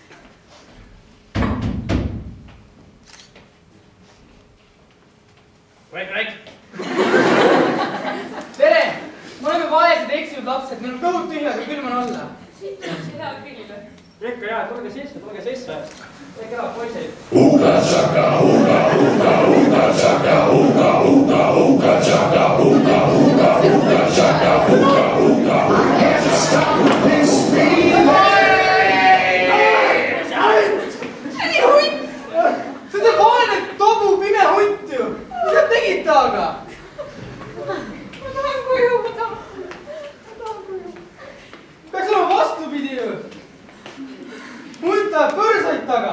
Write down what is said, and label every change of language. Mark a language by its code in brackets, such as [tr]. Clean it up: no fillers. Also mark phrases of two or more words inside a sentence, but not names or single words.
[et] Raik! Tere! Me oleme vaesed eksinud lapsed. Meil on kõhud tühjad ja külm on olla. Siit on see hea grillile. Ikka jaa, tulge sisse. Kõik elavad poisid. Uga chaka, uga chaka, uga chaka, uga chaka, uga. [en] I can't stop this feeling. [et] See oli hunt! See teeb vaene tobu pime hunt ju. Mis sa tegid taaga? Ma tahan koju, ma tahan koju. Peaks olema vastupidi ju. Hunt tahab põrsaid taga.